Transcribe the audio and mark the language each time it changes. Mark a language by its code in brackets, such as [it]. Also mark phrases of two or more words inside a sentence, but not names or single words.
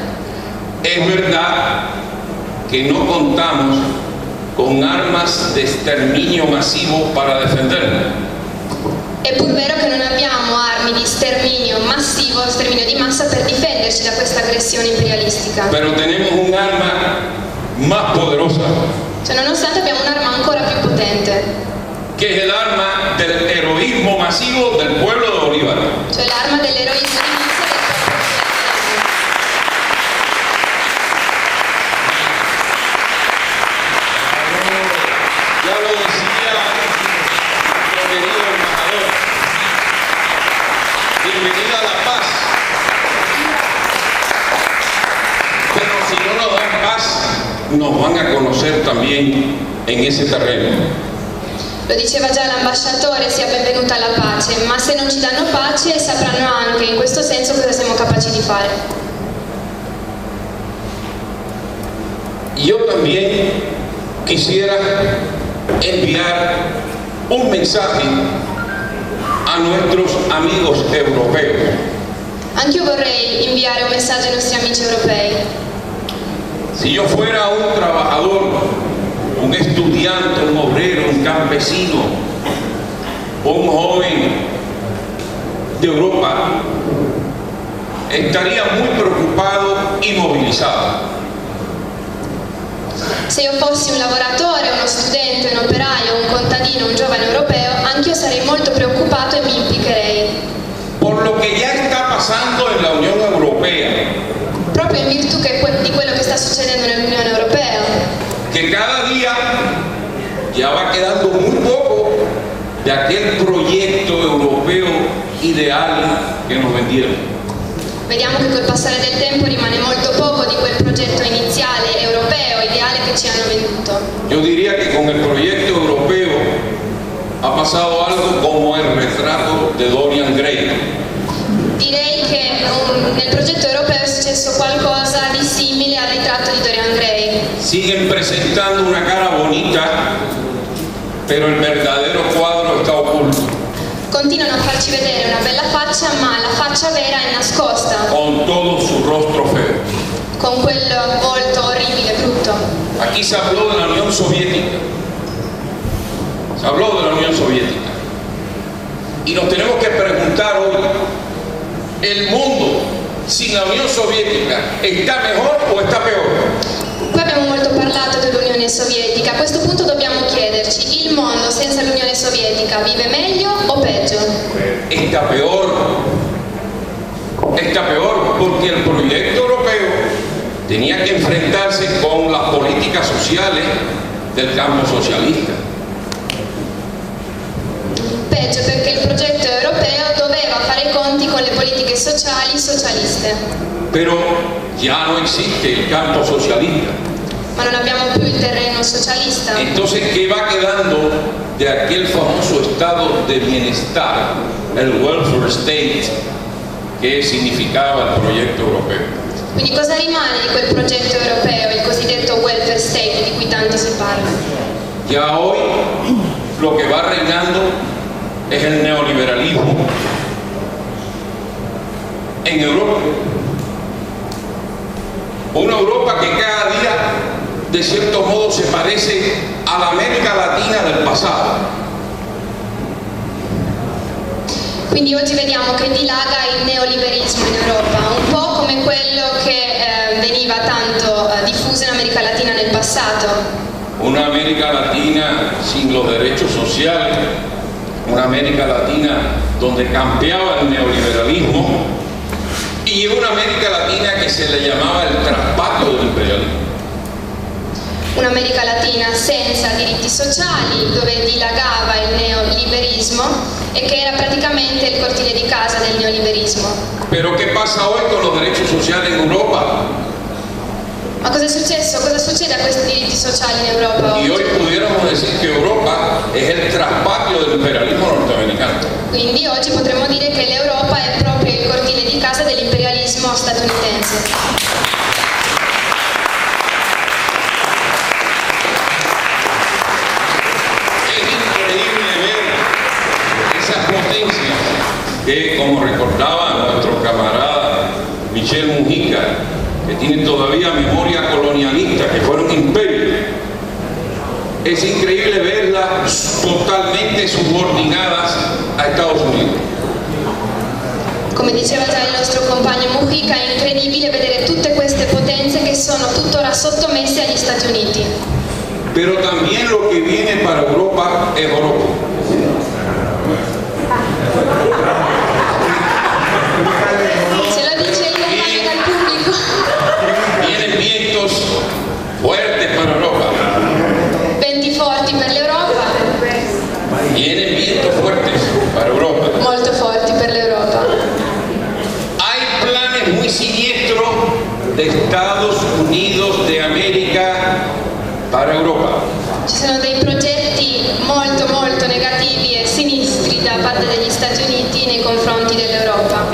[es] es verdad que no contamos con armas de exterminio masivo para defendernos. [it] è pur vero che non abbiamo armi di sterminio massivo, sterminio di massa per difenderci da questa aggressione imperialistica. [es] Pero tenemos un arma más poderosa, [it] Cioè, nonostante abbiamo un'arma ancora più potente, [es] que es el arma del heroísmo masivo del pueblo de Bolívar. [it] cioè l'arma dell'eroismo di massa del popolo venezuelano. [es] Ya lo decía nuestro querido embajador, bienvenida a la paz. Pero si no nos dan paz, nos van a conocer también en ese terreno. [it] Lo diceva già l'ambasciatore, sia benvenuta alla pace, ma se non ci danno pace sapranno anche in questo senso cosa siamo capaci di fare. [es] Yo también quisiera enviar un mensaje a nuestros amigos europeos. [it] Anch'io vorrei inviare un messaggio ai nostri amici europei. [es] Si yo fuera un trabajador, un estudiante, un obrero, un campesino, un joven de Europa, estaría muy preocupado y movilizado. [it] Se io fossi un lavoratore, uno studente, un operaio, un contadino, un giovane europeo, anch'io sarei molto preoccupato e mi implicherei. [es] Por lo que ya está pasando en la Unión Europea, [it] proprio in virtù di quello che sta succedendo nell'Unione Europea. [es] Que cada día ya va quedando muy poco de aquel proyecto europeo ideal que nos vendieron. [it] Vediamo che col passare del tempo rimane molto poco di quel progetto iniziale europeo, ideale che ci hanno venduto. [es] Yo diría que con el proyecto europeo ha pasado algo como el retrato de Dorian Gray. [it] Direi che nel progetto europeo è successo qualcosa di simile al ritratto di Dorian Gray. [es] Siguen presentando una cara bonita, pero el verdadero cuadro está oculto, [it] Continuano a farci vedere una bella faccia, ma la faccia vera è nascosta, [es] con todo su rostro feo. [it] con quel volto orribile, brutto. [es] Aquí se habló de la Unión Soviética. Se habló de la Unión Soviética. Y nos tenemos que preguntar hoy, ¿el mundo sin la Unión Soviética está mejor o está peor? [it] Qui abbiamo molto parlato dell'Unione Sovietica, a questo punto dobbiamo chiederci, il mondo senza l'Unione Sovietica vive meglio o peggio? [es] Está peor. Está peor porque el proyecto europeo tenía que enfrentarse con las políticas sociales del campo socialista. [it] Peggio perché il progetto europeo doveva fare i conti con le politiche sociali socialiste. [es] Pero ya no existe el campo socialista. [it] Ma non abbiamo più il terreno socialista. [es] Entonces, ¿qué va quedando de aquel famoso estado de bienestar, el [en] welfare state, [es] que significaba el proyecto europeo? [it] Quindi cosa rimane di quel progetto europeo, il cosiddetto [en] welfare state [it] di cui tanto si parla? [es] Ya hoy lo que va reinando es el neoliberalismo en Europa. Una Europa que cada día, de cierto modo, se parece a la América Latina del pasado. [it] Quindi oggi vediamo che dilaga il neoliberismo in Europa, un po' come quello che veniva tanto diffuso in America Latina nel passato. [es] Una América Latina sin los derechos sociales, una América Latina donde campeaba el neoliberalismo y una América Latina que se le llamaba el traspatio del imperialismo. [it] Un'America Latina senza diritti sociali, dove dilagava il neoliberismo e che era praticamente il cortile di casa del neoliberismo. [es] Pero ¿qué pasa hoy con los derechos sociales en Europa? [it] Ma cosa è successo? Cosa succede a questi diritti sociali in Europa [es] Y [it] oggi? [es] hoy pudiéramos decir que Europa es el traspatio del imperialismo norteamericano. [it] Quindi oggi potremmo dire che l'Europa è proprio il cortile di casa dell'imperialismo statunitense. [es] Que, como recordaba nuestro camarada Michel Mujica, que tiene todavía memoria colonialista, que fueron imperios, es increíble verlas totalmente subordinadas a Estados Unidos. [it] Come diceva già il nostro compagno Mujica, è incredibile vedere tutte queste potenze che sono tuttora sottomesse agli Stati Uniti. [es] Pero también lo que viene para Europa es oro. [it] Se lo dice il compagno dal pubblico. [es] Vienen vientos fuertes para Europa. [it] Venti forti per l'Europa. [es] Vienen vientos fuertes para Europa. [it] Molto forti per l'Europa. [es] Hay planes muy siniestros de Estados Unidos de América para Europa. [it] Ci sono dei progetti molto molto negativi e sinistri da parte degli Stati Uniti nei confronti dell'Europa.